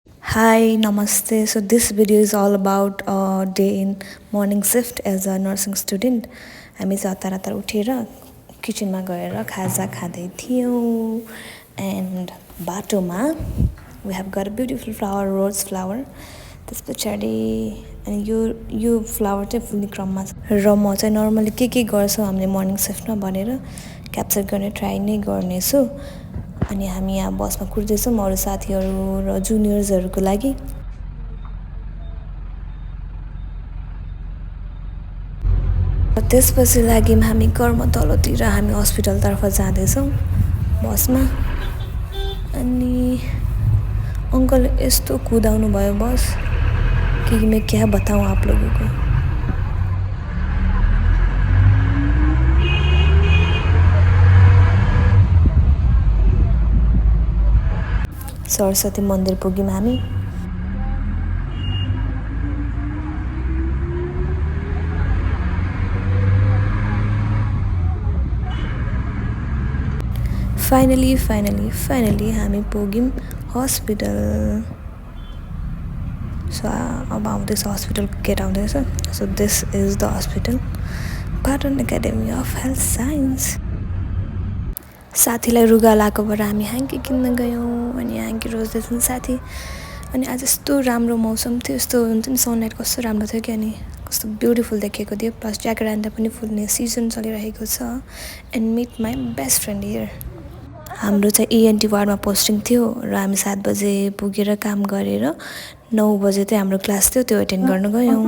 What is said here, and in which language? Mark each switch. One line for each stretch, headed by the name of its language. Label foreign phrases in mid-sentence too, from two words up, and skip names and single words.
English: Hi, namaste. So this video is all about a day in morning shift as a nursing student.
Nepali: हामी चाहिँ हतार हतार उठेर किचनमा गएर खाजा खाँदै थियौँ एन्ड बाटोमा
English: we have got beautiful flower rose flower
Nepali: त्यस पछाडि अनि यो फ्लावर चाहिँ फुल्ने क्रममा छ र म चाहिँ नर्मली के गर्छौँ हामीले
English: morning shiftमा
Nepali: भनेर क्याप्चर गर्ने ट्राई नै गर्नेछु अनि हामी यहाँ बसमा कुर्दैछौँ अरू साथीहरू र जुनियर्सहरूको लागि त्यसपछि लाग्यौँ हामी कर्म तलतिर हामी हस्पिटलतर्फ जाँदैछौँ बसमा अनि अङ्कल यस्तो कुदाउनु भयो बस
Hindi: कि मैं क्या बताऊँ आप लोगों को।
Nepali: सरस्वती मन्दिर पुग्यौँ हामी फाइनली हामी पुग्यौँ हस्पिटल
English: So about this hospital get out there. So this is the hospital, Pattern Academy of Health Science.
Nepali: साथीलाई रुगा लाकोबाट हामी ह्याङ्की किन्न गयौँ अनि ह्याङ्की रोज्दैछन् साथी अनि आज यस्तो राम्रो मौसम थियो यस्तो हुन्छ नि सनलाइट कस्तो राम्रो थियो कि अनि कस्तो ब्युटिफुल देखेको थियो प्लस ज्याकेरान्डा पनि फुल्ने सिजन चलिरहेको छ
English: and meet my best friend here
Nepali: हाम्रो चाहिँ
English: ENT wardमा
Nepali: पोस्टिङ थियो र हामी 7 बजे पुगेर काम गरेर 9 बजे चाहिँ हाम्रो क्लास थियो त्यो अटेन्ड गर्न गयौँ